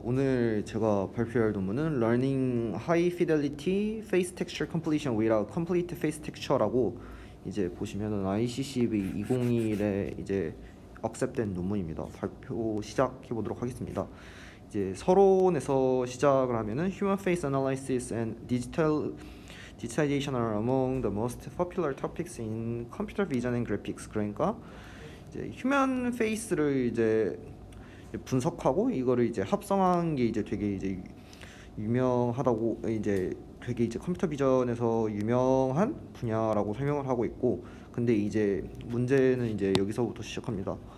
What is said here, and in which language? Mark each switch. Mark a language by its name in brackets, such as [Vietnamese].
[Korean] 오늘 제가 발표할 논문은 Learning High Fidelity Face Texture Completion without Complete Face Texture라고 이제 보시면은 ICCV 2021에 이제 억셉된 논문입니다. 발표 시작해 보도록 하겠습니다. 이제 서론에서 시작을 하면은 [English] Human Face Analysis and Digitization are among the most popular topics in computer vision and graphics. [Korean] 그러니까 이제 휴먼 페이스를 이제 분석하고 이거를 이제 합성한 게 이제 되게 이제 유명하다고 이제 되게 이제 컴퓨터 비전에서 유명한 분야라고 설명을 하고 있고, 근데 이제 문제는 이제 여기서부터 시작합니다.